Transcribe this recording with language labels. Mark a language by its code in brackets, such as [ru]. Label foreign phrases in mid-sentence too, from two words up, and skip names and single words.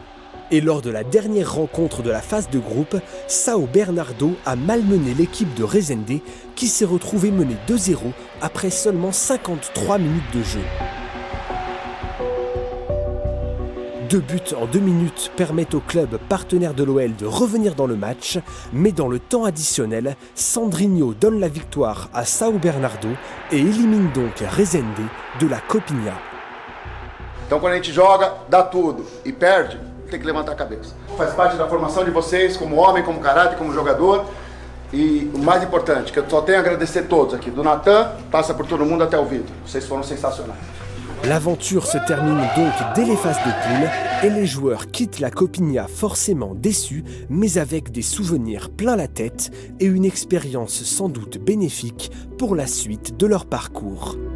[fr] Et lors de la dernière rencontre de la phase de groupe, São Bernardo a malmené l'équipe de Resende qui s'est retrouvée menée 2-0 après seulement 53 minutes de jeu. 2 buts en 2 minutes permettent au club partenaire de l'OL de revenir dans le match, mais dans le temps additionnel, Sandrinho donne la victoire à São Bernardo et élimine donc Resende de la Copinha. [pt] Então quando a gente joga, dá tudo e perde, tem que levantar a cabeça. Faz parte da formação de vocês como homem, como caráter, como jogador. E o mais importante, que eu só tenho a agradecer a todos aqui, do Natan, passa por todo mundo até o Vitor. Vocês foram sensacionais. [fr] L'aventure se termine donc dès les phases de poule et les joueurs quittent la Copinha forcément déçus, mais avec des souvenirs plein la tête et une expérience sans doute bénéfique pour la suite de leur parcours.